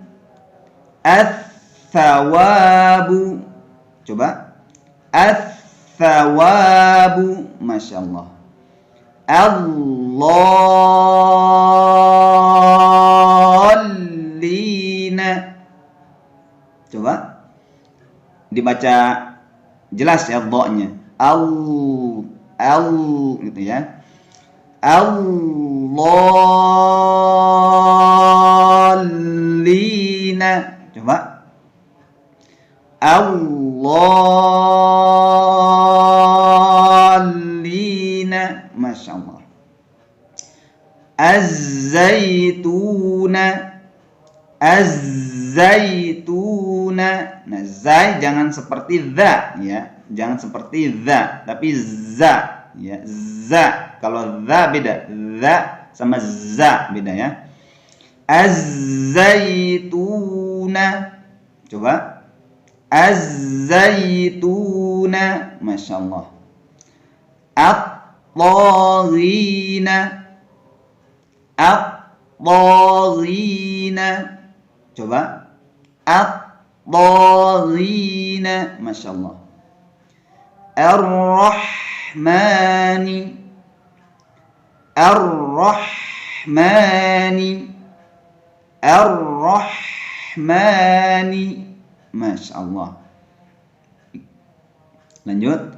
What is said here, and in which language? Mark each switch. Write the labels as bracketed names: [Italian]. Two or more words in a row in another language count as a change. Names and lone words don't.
[Indonesian] Ats-Tsawabu. Coba. Ats-Tsawabu. [Arabic] Masya Allah. [Indonesian] Allallina. Coba dibaca jelas ya dha-nya. Gitu ya. Allallina. Coba. Allallina. [Arabic] Masya Allah. [Indonesian] Az-Zaituna. Az-Zaituna. Nah, zai jangan seperti za, ya. Jangan seperti za, tapi za, ya. Za. Kalau za beda. Za sama za beda, ya. Az-Zaituna. Coba. Az-Zaituna. [Arabic] Masya Allah. [Indonesian] At-Taghina. At-Taghina. Coba. At-Taghina. [Arabic] Masya Allah. [Indonesian] Ar-Rahmani. Ar-Rahmani. Ar-Rahmani. [Arabic] Masya Allah. [Indonesian] Lanjut.